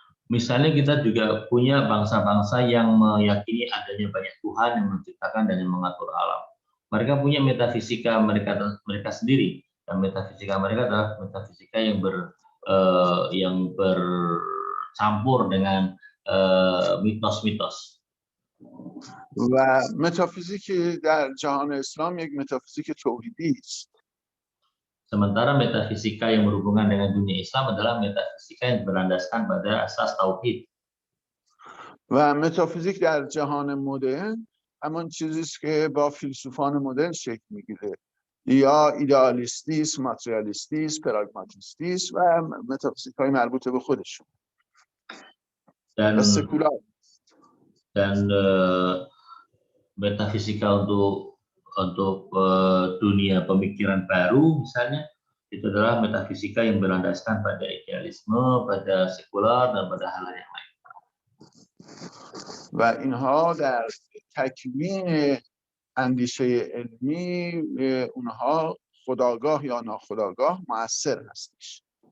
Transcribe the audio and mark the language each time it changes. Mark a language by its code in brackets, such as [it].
[id] Misalnya kita juga punya bangsa-bangsa yang meyakini adanya banyak Tuhan yang menciptakan dan yang mengatur alam. Mereka punya metafisika mereka sendiri, dan metafisika mereka adalah metafisika yang bercampur dengan mitos-mitos. [fa] و متافیزیک در جهان اسلام یک متافیزیک توحیدی است. [id] Sementara metafisika yang berhubungan dengan dunia Islam adalah metafisika yang berlandaskan pada asas tauhid. [fa] و متافیزیک در جهان مدرن همان چیزی است که با فیلسوفان مدرن شکل میگیره، یا ایدئالیستی است، ماتریالیستی است، پراگماتیستی است و متافیزیک های مربوط به خودشون و سکولار. [id] Dan metafisika untuk dunia pemikiran baru misalnya itu adalah metafisika yang berlandaskan pada idealisme, pada sekular dan pada hal yang lain. [fa] و اینها در تکوین اندیشه علمی اونها خودآگاه یا ناخودآگاه مؤثر هستش.